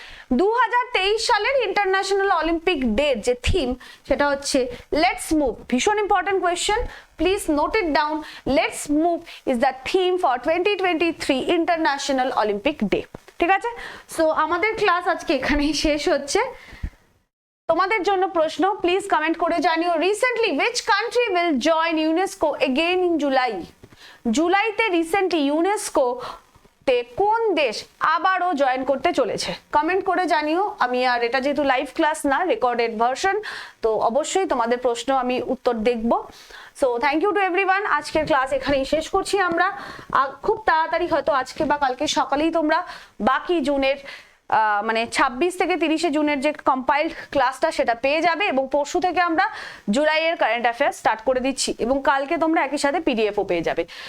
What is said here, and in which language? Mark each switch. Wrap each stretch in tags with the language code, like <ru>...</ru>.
<bn>2023 সালের international Olympic day যে theme সেটা হচ্ছে লেটস মুভ।</bn> <en>ভীষণ important question, please note it down. Let's move is the theme for 2023 international Olympic day.</en> <bn>ঠিক আছে, সো আমাদের ক্লাস আজকে এখানেই শেষ হচ্ছে। তোমাদের জন্য প্রশ্ন, প্লিজ কমেন্ট করে জানিও।</bn> <en>Recently which country will join UNESCO again in July?</en> <bn>জুলাইতে রিসেন্টলি ইউনেস্কো তে কোন দেশ আবারও জয়েন করতে চলেছে? কমেন্ট করে জানিও। আমি আর এটা যেহেতু লাইভ ক্লাস না, রেকর্ডেড ভার্সন, তো অবশ্যই তোমাদের প্রশ্ন আমি উত্তর দেখব।</bn> <en>So thank you to everyone.</en> <bn>আজকের ক্লাস এখানেই শেষ করছি আমরা। খুব তাড়াতাড়ি হয়তো আজকে বা কালকে সকালেই তোমরা বাকি জুনের মানে 26 থেকে 30শে জুনের যে কম্পাইলড ক্লাসটা সেটা পেয়ে যাবে, এবং পরশু থেকে আমরা জুলাইয়ের কারেন্ট অ্যাফেয়ার্স স্টার্ট করে দিচ্ছি, এবং কালকে তোমরা একই সাথে পিডিএফও পেয়ে যাবে।</bn>